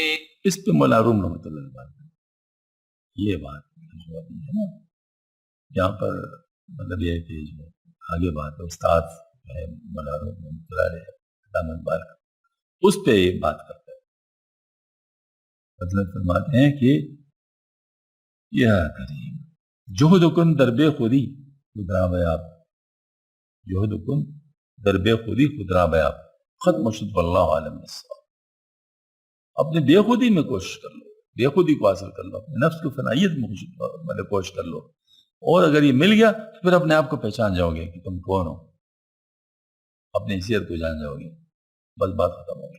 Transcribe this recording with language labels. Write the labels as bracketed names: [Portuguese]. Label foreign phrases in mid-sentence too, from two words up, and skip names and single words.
[Urdu] اس پہ مولانا روم رحمۃ اللہ علیہ یہ بات ہے نا، یہاں پر مطلب یہ ہے کہ جو آگے بات ہے استاد ہے مولانا روم رحمۃ اللہ علیہ علامہ اقبال کا، اس پہ یہ بات کرتا ہے. مطلب فرماتے ہیں کہ یا کریم [Persian] جہد کن دربے خودی خدرا بیاب. جہد کن دربے خودی خدرا بیاب ختم شد [Arabic] واللہ عالم الصواب. [Urdu] اپنے بے خودی میں کوشش کر لو، بے خودی کو حاصل کر لو، اپنے نفس کو فنائیت میں کوشش کر لو، اور اگر یہ مل گیا تو پھر اپنے آپ کو پہچان جاؤ گے کہ تم کون ہو، اپنی حیثیت کو جان جاؤ گے، بس بات ختم ہو گئی.